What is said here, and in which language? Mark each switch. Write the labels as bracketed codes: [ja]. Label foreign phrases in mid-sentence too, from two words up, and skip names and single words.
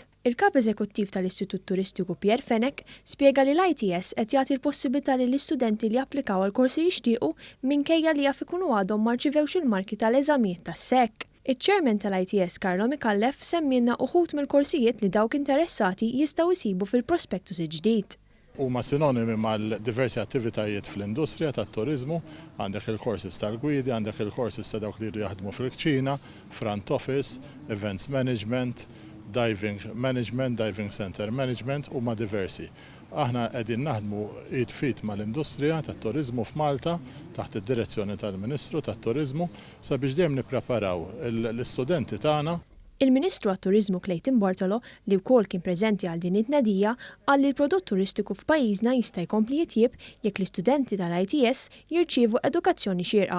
[mt] Il-Kap Eżekuttiv tal-Istitut Turistiku Pierre Fenech spjega li l-ITS qed jagħti l-possibbilità lill-istudenti li japplikaw għall-korsi jixtiequ minkejja li jaf ikunu għadhom ma rċivewx il-marki tal-eżamijiet tas-SEC. Iċ-Chairman tal-ITS Carlo Micallef semmilna uħud mill-korsijiet li dawk interessati jistgħu jsibu fil-Prospectus Il-Ġdid. Huma sinonimi mal-diversi attivitajiet fl-industrija tat-Turiżmu, għandek il-korsis tal-gwidi, għandek il-korsis ta' dawk li jaħdmu fil-kċina, [en] front office, events management, diving management, diving center management [mt] u mad-diversi. Aħna qegħdin naħdmu id fit mal-industrija tat-Turiżmu f'Malta taħt id-direzzjoni tal-Ministru tat-Turiżmu sabiex dejjem nippreparaw l-istudenti tagħna. Il-Ministru għat-Turiżmu Clayton Bartolo li wkoll kien preżenti għal din it-tnedija qal li l-prodott turistiku f'pajjiżna jista' jkompli jitjieb jekk l-istudenti tal-ITS jirċievu edukazzjoni xierqa.